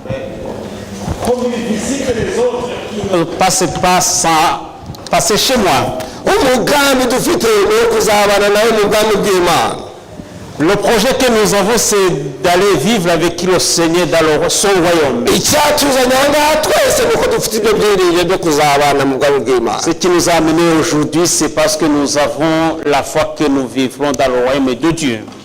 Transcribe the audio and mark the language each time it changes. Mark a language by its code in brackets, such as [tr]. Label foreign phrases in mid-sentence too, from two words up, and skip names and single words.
[fr] passer chez moi. [rw] umugambi dufite ni kuzabana nawe mu bwami bw'Imana. [fr] Le projet que nous avons, c'est d'aller vivre avec le Seigneur dans son royaume. Ce qui nous a amenés aujourd'hui, c'est parce que nous avons la foi que nous vivrons dans le royaume de Dieu.